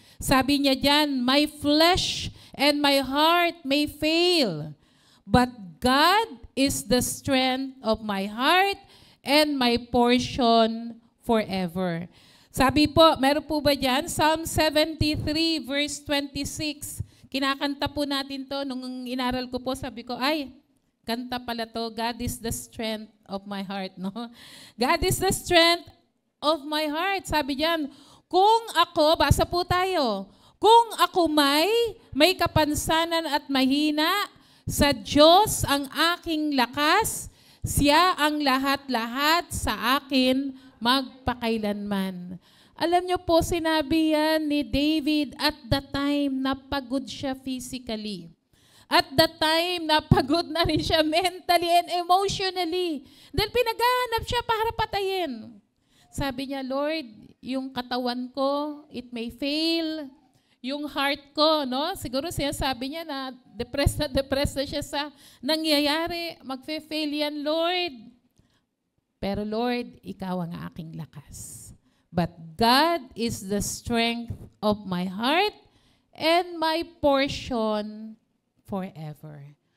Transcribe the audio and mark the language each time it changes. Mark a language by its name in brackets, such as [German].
[Filipino] Sabi niya diyan, [English] my flesh and my heart may fail, but God is the strength of my heart and my portion forever. [Filipino] Sabi po, meron po ba diyan? [English] Psalm 73 verse 26. [Filipino] Kinakanta po natin to nung inaral ko po, sabi ko, ay, kanta pala to, [English] God is the strength of my heart, [Filipino] no? [English] God is the strength of my heart. [Filipino] Sabi diyan, kung ako, basa po tayo, kung ako may kapansanan at mahina, sa Diyos ang aking lakas, siya ang lahat-lahat sa akin magpakailanman. Alam niyo po, sinabi yan ni David [English] at the time [Filipino] na pagod siya physically. [English] At the time [Filipino] na pagod na rin siya [English] mentally and emotionally. [Filipino] Dahil pinaghahanap siya para patayin. Sabi niya, Lord, yung katawan ko, [English] it may fail. [Filipino] Yung heart ko, no? Siguro sabi niya na depressed na siya sa nangyayari. Magfe-fail yan, Lord. Pero Lord, ikaw ang aking lakas. [English] But God is the strength of my heart and my portion forever.